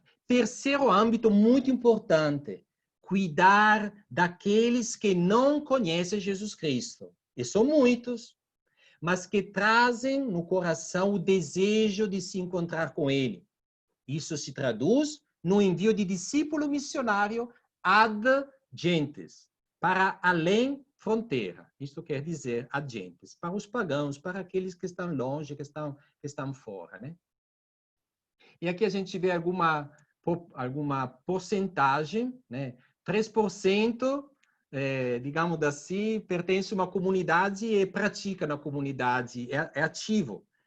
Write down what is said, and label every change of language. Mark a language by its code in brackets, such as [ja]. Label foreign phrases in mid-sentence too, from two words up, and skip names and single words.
[pt] Terceiro âmbito muito importante, cuidar daqueles que não conhecem Jesus Cristo. E são muitos, mas que trazem no coração o desejo de se encontrar com Ele. Isso se traduz no envio de discípulo missionário [la] ad gentes, [pt] para além fronteira. Isso quer dizer [la] ad gentes, [pt] para os pagãos, para aqueles que estão longe, que estão fora, né? E aqui a gente vê alguma porcentagem, né? 3%, digamos assim, pertence a uma comunidade e pratica na comunidade, é ativo.